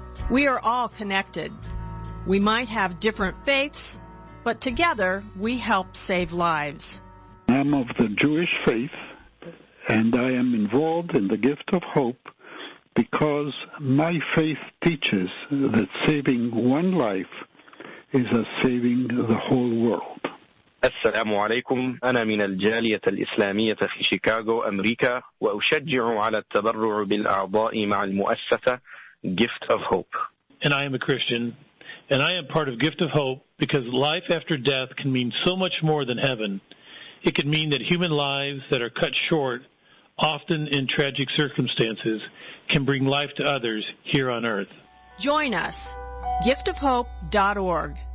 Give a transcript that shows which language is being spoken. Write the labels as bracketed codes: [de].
[en] We are all connected. We might have different faiths, but together we help save lives. I'm of the Jewish faith, and I am involved in the gift of hope because my faith teaches that saving one life is as saving the whole world. [ar] السلام عليكم. أنا من الجالية الإسلامية في شيكاغو أمريكا وأشجع على التبرع بالأعضاء مع المؤسسة Gift of Hope. [en] And I am a Christian, and I am part of Gift of Hope because life after death can mean so much more than heaven. It can mean that human lives that are cut short, often in tragic circumstances, can bring life to others here on earth. Join us, giftofhope.org.